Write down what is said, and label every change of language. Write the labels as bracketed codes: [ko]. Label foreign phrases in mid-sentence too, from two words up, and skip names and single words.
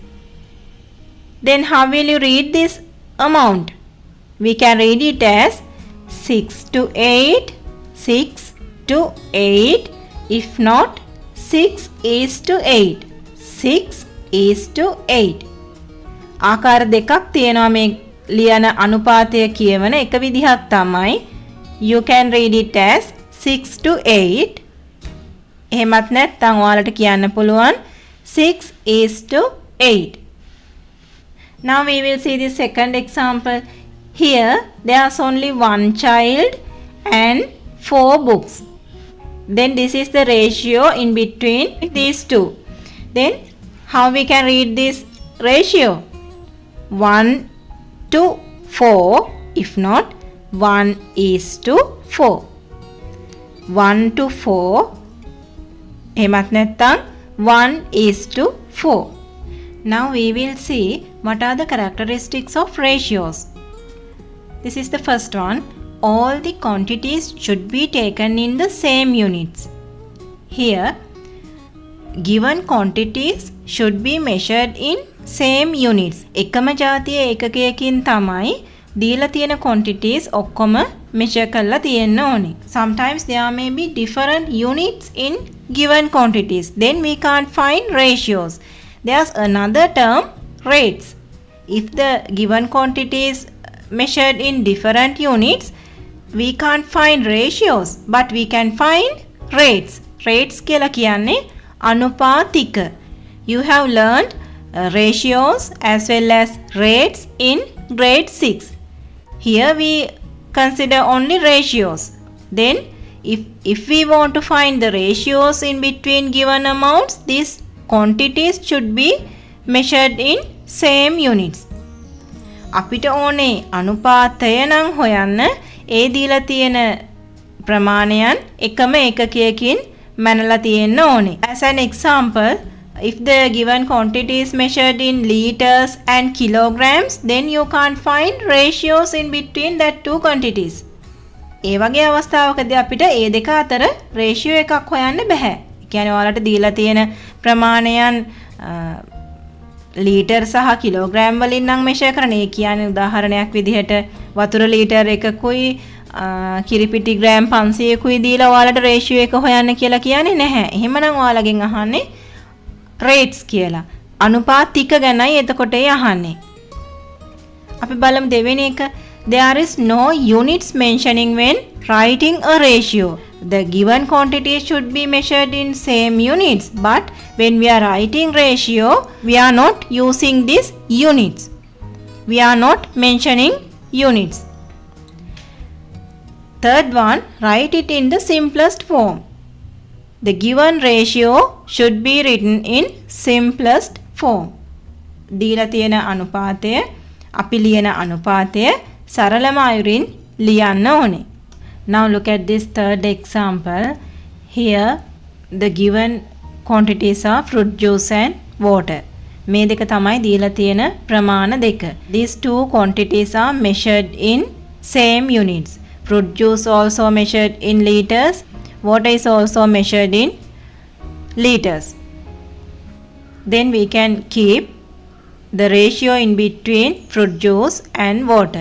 [en] Then how will you read this amount? We can read it as 6 to 8, 6 to 8. If not, 6 is to 8. 6 is to 8. [si] ආකාර දෙකක් තියෙනවා මේ ලියන අනුපාතය කියවන එක විදිහක් තමයි. [en] You can read it as 6 to 8. [si] එහෙමත් නැත්නම් ඔයාලට කියන්න පුළුවන් [en] 6 is to 8. Now we will see the second example. Here there's only one child and 4 books. Then this is the ratio in between these two. Then how we can read this ratio? 1 to 4. If not, 1 is to 4. 1 to 4. එහෙමත් නැත්නම් 1 is to 4. Now we will see what are the characteristics of ratios. This is the first one. All the quantities should be taken in the same units. Here, given quantities should be measured in same units. [si] එකම ජාතිය ඒකකයකින් තමයි දීලා තියෙන quantities ඔක්කොම measure කරලා තියෙන්න ඕනේ. [en] Sometimes there may be different units in given quantities. Then we can't find ratios. There's another term, rates. If the given quantities measured in different units, we can't find ratios, but we can find rates. [si] Rates කියලා කියන්නේ අනුපාතික. [en] You have learned ratios as well as rates in grade 6. Here we consider only ratios. Then if we want to find the ratios in between given amounts, these quantities should be measured in same units. [si] අපිට ඕනේ අනුපාතය නම් හොයන්න ඒ දීලා තියෙන ප්‍රමාණයන් එකම ඒකකයකින් මැනලා තියෙන්න ඕනේ. [en] As an example, if the given quantity is measured in liters and kilograms, then you can't find ratios in between that two quantities. [si] ඒ වගේ අවස්ථාවකදී අපිට ඒ දෙක අතර රේෂියෝ එකක් හොයන්න බෑ. ඒ කියන්නේ ඔයාලට දීලා තියෙන ප්‍රමාණයන් ලීටර් සහ කිලෝග්‍රෑම් වලින් නම් මෙෂර් කරන. ඒ කියන්නේ උදාහරණයක් විදිහට වතුර ලීටර් එකකුයි කිරිපිටි ග්‍රෑම් 500කුයි දීලා ඔයාලට රේෂියෝ එක හොයන්න කියලා කියන්නේ නැහැ. එහෙමනම් ඔයාලගෙන් අහන්නේ rates කියලා. අනුපාත ටික ගැනයි එතකොට ඒ අහන්නේ. අපි බලමු දෙවෙනි එක. [en] There is no units mentioning when writing a ratio. The given quantity should be measured in same units, but when we are writing ratio, we are not using these units. We are not mentioning units. Third one, write it in the simplest form. The given ratio should be written in simplest form. [si] දීලා තියෙන අනුපාතය අපි ලියන අනුපාතය සරලම අයුරින් ලියන්න ඕනේ. [en] Now look at this third example. Here the given quantities are fruit juice and water. [si] මේ දෙක තමයි දීලා තියෙන ප්‍රමාණ දෙක. [en] These two quantities are measured in same units. Fruit juice also measured in liters. Water is also measured in liters. Then we can keep the ratio in between fruit juice and water.